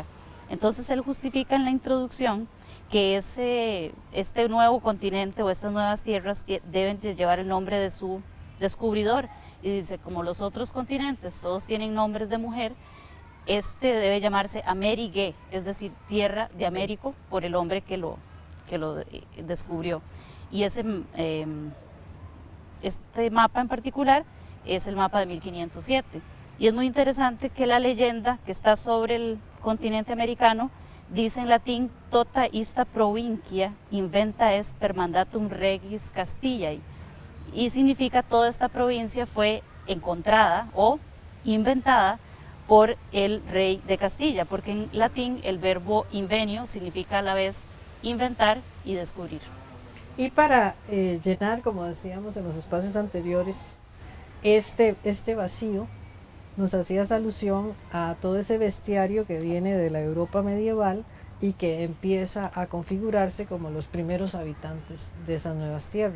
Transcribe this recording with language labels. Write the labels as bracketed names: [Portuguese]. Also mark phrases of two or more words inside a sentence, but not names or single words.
[Spanish] Entonces él justifica en la introducción que este nuevo continente o estas nuevas tierras deben llevar el nombre de su descubridor, y dice, como los otros continentes todos tienen nombres de mujer, este debe llamarse Amerige, es decir, tierra de Américo, por el hombre que lo descubrió. Y este mapa en particular es el mapa de 1507. Y es muy interesante que la leyenda que está sobre el continente americano dice en latín: [Latin] tota ista provincia inventa est per mandatum regis Castillae, [Spanish] y significa toda esta provincia fue encontrada o inventada por el rey de Castilla, porque en latín el verbo invenio significa a la vez inventar y descubrir. Y para llenar, como decíamos en los espacios anteriores, este vacío, nos hacías alusión a todo ese bestiario que viene de la Europa medieval y que empieza a configurarse como los primeros habitantes de esas nuevas tierras.